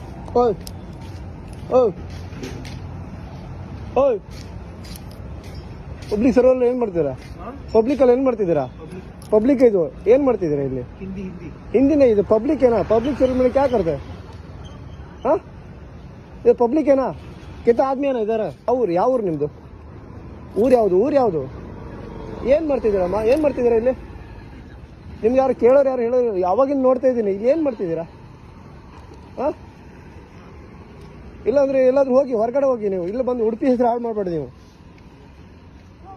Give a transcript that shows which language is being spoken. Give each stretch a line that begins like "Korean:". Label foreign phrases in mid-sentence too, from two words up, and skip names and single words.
Kannada: ಓಯ್ ಓಯ್ ಓಯ್ ಪಬ್ಲಿಕ್ ಸರ್ವಲ್ಲಿ ಏನು ಮಾಡ್ತೀರಾ? ಪಬ್ಲಿಕಲ್ಲಿ ಏನು ಮಾಡ್ತಿದ್ದೀರಾ? पब्लिक ಇದು ಏನು ಮಾಡ್ತಿದ್ದೀರಾ ಇಲ್ಲಿ? ಹಿಂದಿನೇ ಇದು ಪಬ್ಲಿಕ್ ಏನಾ? ಪಬ್ಲಿಕ್
Hindi: सर्विस में क्या करते हैं? हाँ ये पब्लिक है ना? कितना आदमी है ना इधर?
Kannada: ಅವ್ರು ಯಾವ ಊರು ನಿಮ್ಮದು? ಊರು ಯಾವುದು? ಏನು ಮಾಡ್ತಿದ್ದೀರಮ್ಮ? ಏನು ಮಾಡ್ತಿದ್ದೀರಾ ಇಲ್ಲಿ? ನಿಮ್ಗೆ ಯಾರು ಕೇಳೋರು ಯಾರು ಹೇಳೋರು? ಯಾವಾಗಿಂದ ನೋಡ್ತಾ ಇದ್ದೀನಿ. ಇಲ್ಲಿ ಏನು ಮಾಡ್ತಿದ್ದೀರಾ? ಹಾಂ ಇಲ್ಲಾಂದ್ರೆ ಎಲ್ಲಾದ್ರೂ ಹೋಗಿ ಹೊರಗಡೆ ಹೋಗಿ. ನೀವು ಇಲ್ಲಿ ಬಂದು ಉಡುಪಿ ಹೆಸರು ಹಾಳು ಮಾಡಬೇಡಿ.